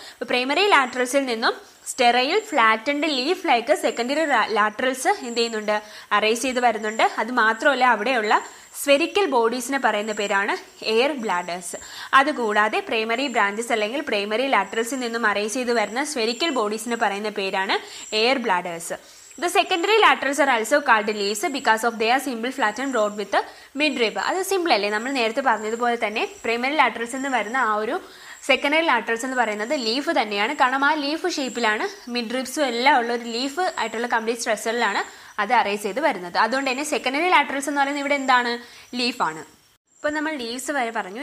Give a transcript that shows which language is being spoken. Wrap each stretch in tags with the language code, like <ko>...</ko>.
<ml>ഇപ്പോൾ പ്രൈമറി ലാറ്ററൽസിൽ നിന്നും</ml> <en>sterile flattened leaf like secondary laterals</en> <ml>എന്ത് ചെയ്യുന്നുണ്ട്? അറൈസ് ചെയ്ത് വരുന്നുണ്ട്. അത് മാത്രമല്ല അവിടെയുള്ള സ്ഫെറിക്കൽ ബോഡീസിനെ പറയുന്ന പേരാണ് എയർ ബ്ലാഡേഴ്സ്. അതുകൂടാതെ പ്രൈമറി ബ്രാഞ്ചസ് അല്ലെങ്കിൽ പ്രൈമറി ലാറ്ററൽസിൽ നിന്നും അറൈസ് ചെയ്ത് വരുന്ന സ്ഫെറിക്കൽ ബോഡീസിനെ പറയുന്ന പേരാണ് air bladders.</ml> <en>The secondary laterals are also called leaves because of their simple flattened rod with midrib.</en> <ml>അത് സിമ്പിൾ അല്ലേ? നമ്മൾ നേരത്തെ പറഞ്ഞതുപോലെ തന്നെ പ്രൈമറി ലാറ്ററൽസ് എന്ന് വരുന്ന ആ ഒരു സെക്കൻഡറി ലാറ്ററൽസ് എന്ന് പറയുന്നത് ലീഫ് തന്നെയാണ്. കാരണം ആ ലീഫ് ഷേപ്പിലാണ് മിഡ്രിബ്സും എല്ലാം ഉള്ള ഒരു ലീഫ് ആയിട്ടുള്ള കംപ്ലീറ്റ് സ്ട്രക്ചറിലാണ് അത് അറൈസ് ചെയ്ത് വരുന്നത്. അതുകൊണ്ട് തന്നെ സെക്കൻഡറി ലാറ്ററൽസ് എന്ന് പറയുന്നത് ഇവിടെ എന്താണ്? ലീഫാണ്. ഇപ്പോൾ നമ്മൾ ലീവ്സ് വരെ പറഞ്ഞു.</ml>